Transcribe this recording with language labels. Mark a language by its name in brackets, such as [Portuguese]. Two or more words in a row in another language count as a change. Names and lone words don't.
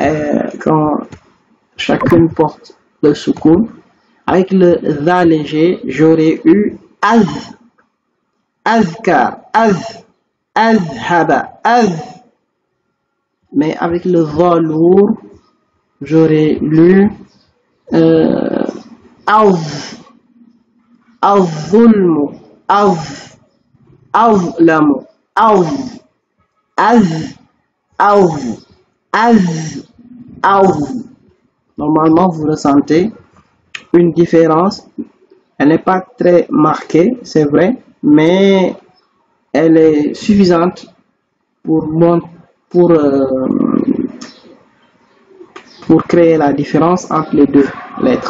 [French] chacune porte le soukoun, avec le va léger, j'aurais eu az, [Arabic] أذكر، أذهب, [French] mais avec le va lourd, j'aurais lu az, [Arabic] الظلم، الظلام, [French] az. Normalement, vous ressentez une différence. Elle n'est pas très marquée, c'est vrai, mais elle est suffisante pour créer la différence entre les deux lettres.